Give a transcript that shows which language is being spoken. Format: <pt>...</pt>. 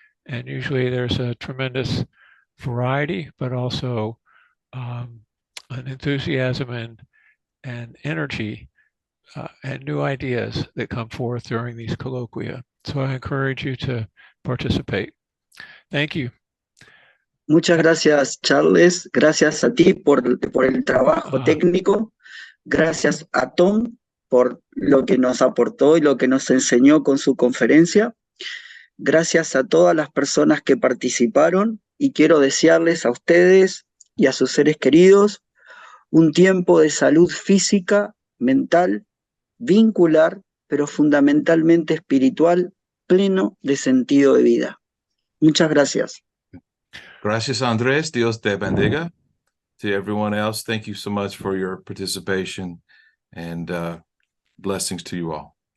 <en>And usually there's a tremendous variety, but also an enthusiasm and energy and new ideas that come forth during these colloquia. So I encourage you to participate. Thank you.</en> <es>Muchas gracias, Charles. Gracias a ti por el trabajo técnico. Gracias a Tom por lo que nos aportó y lo que nos enseñó con su conferencia. Gracias a todas las personas que participaron, y quiero desearles a ustedes y a sus seres queridos un tiempo de salud física, mental, vincular, pero fundamentalmente espiritual, pleno de sentido de vida. Muchas gracias. Gracias, Andrés. Dios te bendiga.</es> <en>To everyone else, thank you so much for your participation, and blessings to you all.</en>